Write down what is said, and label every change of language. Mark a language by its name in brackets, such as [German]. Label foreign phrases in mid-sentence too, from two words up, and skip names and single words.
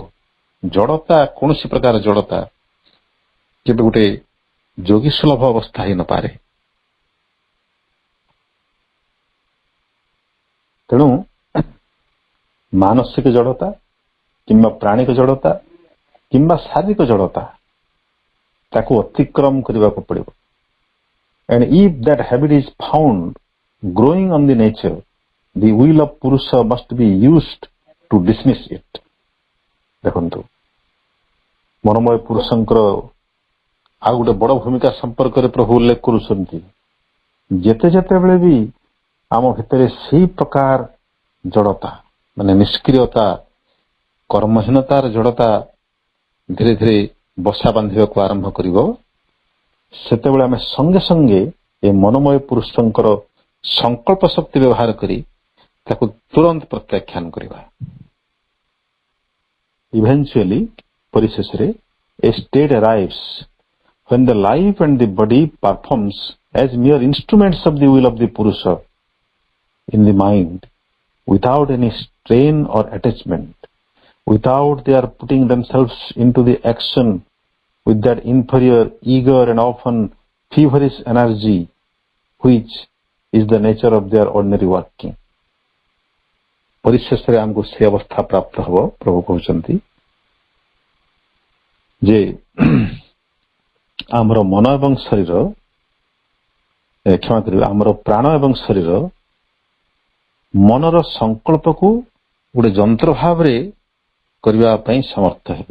[Odia] ଜଡ଼ତା, କୌଣସି ପ୍ରକାର ଜଡ଼ତା କେବେ ଗୋଟେ ଯୋଗୀ ସୁଲଭ ଅବସ୍ଥା ହେଇନପାରେ। ତେଣୁ ମାନସିକ ଜଡ଼ତା କିମ୍ବା ପ୍ରାଣିକ ଜଡ଼ତା କିମ୍ବା ଶାରୀରିକ ଜଡ଼ତା, ତାକୁ ଅତିକ୍ରମ କରିବାକୁ ପଡ଼ିବ। [English] And if that habit is found growing on the nature, the will of Purusha must be used to dismiss it. [Odia] ଦେଖନ୍ତୁ, ମନୋମୟ ପୁରୁଷଙ୍କର ଆଉ ଗୋଟେ ବଡ଼ ଭୂମିକା ସମ୍ପର୍କରେ ପ୍ରଭୁ ଉଲ୍ଲେଖ କରୁଛନ୍ତି। ଯେତେବେଳେ ବି ଆମ ଭିତରେ ସେଇ ପ୍ରକାର ଜଡ଼ତା ମାନେ ନିଷ୍କ୍ରିୟତା, କର୍ମହୀନତାର ଜଡ଼ତା ଧୀରେ ଧୀରେ ବସା ବାନ୍ଧିବାକୁ ଆରମ୍ଭ କରିବ, ସେତେବେଳେ ଆମେ ସଙ୍ଗେ ସଙ୍ଗେ ଏ ମନୋମୟ ପୁରୁଷଙ୍କର ସଂକଳ୍ପ ଶକ୍ତି ବ୍ୟବହାର କରି ତାକୁ ତୁରନ୍ତ ପ୍ରତ୍ୟାଖ୍ୟାନ କରିବା। [English] Eventually, ପରିଶେଷରେ a state arrives when the life and the body performs as mere instruments of the will of the Purusha in the mind, without any strain or attachment, without their putting themselves into the action with that inferior, eager and often feverish energy which is the nature of their ordinary working. [Odia] ପରିଶେଷରେ ଆମକୁ ସେ ଅବସ୍ଥା ପ୍ରାପ୍ତ ହେବ, ପ୍ରଭୁ କହୁଛନ୍ତି ଯେ ଆମର ମନ ଏବଂ ଶରୀର, କ୍ଷମା କରିବେ, ଆମର ପ୍ରାଣ ଏବଂ ଶରୀର ମନର ସଂକଳ୍ପକୁ ଗୋଟେ ଯନ୍ତ୍ର ଭାବରେ କରିବା ପାଇଁ ସମର୍ଥ ହେବେ।